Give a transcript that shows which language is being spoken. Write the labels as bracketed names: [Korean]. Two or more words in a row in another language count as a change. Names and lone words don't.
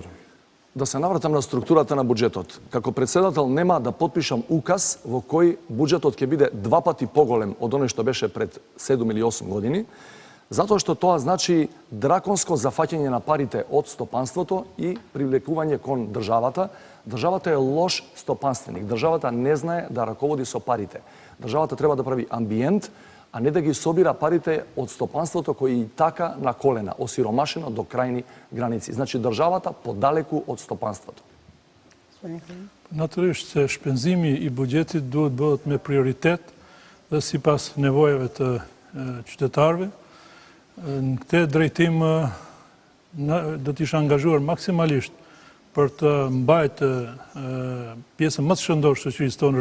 [Macedonian] Да се навратам на структурата на буџетот. Како председател нема да потпишам указ во кој буџетот ќе биде 2 пати поголем од оној што беше пред 7 или 8 години, затоа што тоа значи драконско зафаќање на парите од стопанството и привлекување кон државата. Државата е лош стопанственик. Државата не знае да раководи со парите. Државата треба да прави амбиент, а не да ги собира парите од стопанството кој и така на колена, осиромашено до крајни граници. Значи државата подалеку од стопанството. [Albanian] Natyrisht se shpenzimi i buxhetit duhet bëhet me prioritet dhe sipas nevojave të qytetarëve. Në këtë drejtim do të isha angazhuar maksimalisht për të mbajtë pjesën më të shëndorë shoqërisë tonë